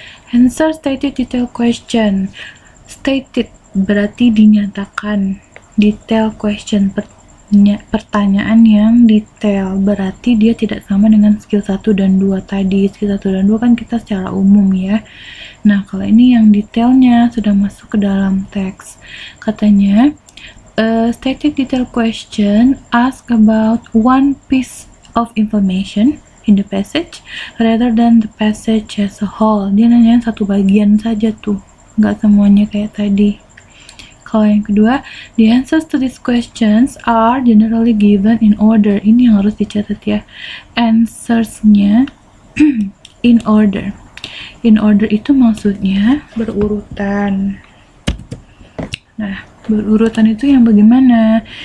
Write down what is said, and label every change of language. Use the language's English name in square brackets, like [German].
[English] Answer stated detail question. [Indonesian] Stated berarti dinyatakan. Detail question, pertanyaan yang detail, berarti dia tidak sama dengan skill 1 dan 2 tadi. Skill 1 dan 2 kan kita secara umum ya. Nah, kalau ini yang detailnya sudah masuk ke dalam teks. Katanya, [English] stated detail question ask about one piece of information in the passage rather than the passage as a whole. [Indonesian] Dia nanya satu bagian saja tuh, nggak semuanya kayak tadi. Kalau yang kedua, [English] the answers to these questions are generally given in order. [Indonesian] Ini yang harus dicatat ya. Answersnya in order. In order itu maksudnya berurutan. Nah, berurutan itu yang bagaimana?